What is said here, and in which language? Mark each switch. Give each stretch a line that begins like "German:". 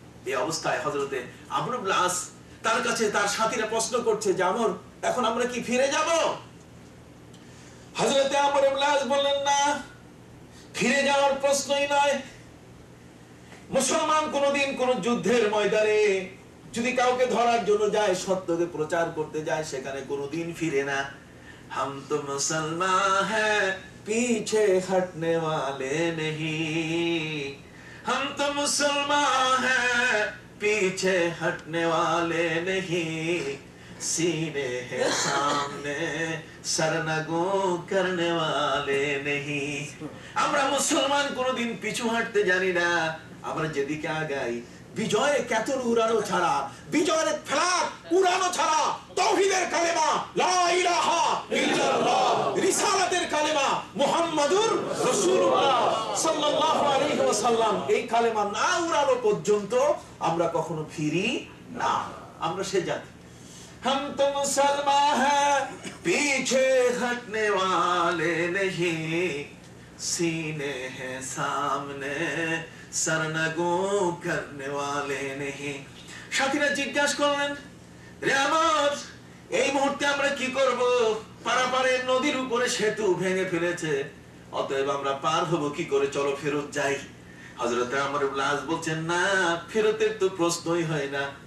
Bangla: এই অবস্থায় হযরতে আমর ইবনে আস তার কাছে তার সাথীরা প্রশ্ন করছে যে আমর, এখন আমরা কি ফিরে যাব? হযরতে আমর ইবনে আস বললেন, না, ফিরে যাওয়ার প্রশ্নই নয়। মুসলমান কোনদিন কোন যুদ্ধের ময়দানে যদি কাউকে ধরার জন্য যায়, সত্যকে প্রচার করতে যায়, সেখানে কোনদিন ফিরে না।
Hindi: हम तो मुसलमान हैं, पीछे हटने वाले नहीं। हम तो मुसलमान हैं, पीछे हटने वाले नहीं। सीने है सामने, सरनगो करने वाले नहीं।
Bangla: আমরা মুসলমান কোনদিন পিছু হাঁটতে জানি না। আমরা যেদিকে আগাই বিজয়ের কেতন উড়ানো ছাড়া, বিজয়ের ফ্ল্যাগ উড়ানো ছাড়া, তাওহীদের কালেমা লা ইলাহা ইল্লাল্লাহ, রিসালাতের কালেমা মুহাম্মাদুর রাসূলুল্লাহ সাল্লাল্লাহু আলাইহি ওয়াসাল্লাম, এই কালেমা না উড়ানো পর্যন্ত আমরা কখনো ফিরি না। আমরা সে জাতি।
Hindi: हम तो मुसलमान हैं, पीछे हटने वाले नहीं। सीने हैं सामने, सरनगो करने वाले नहीं।
Bangla: সাথীরা জিজ্ঞাসা করলেন, রে আমার, এই মুহূর্তে আমরা কি করব? পারাপারের নদীর উপরে সেতু ভেঙে ফেলেছে, অতএব আমরা পার হব কি করে? চলো ফেরত যাই। হযরত আমর ইবনে আস বলছেন, না, ফেরতের তো প্রশ্নই হয় না।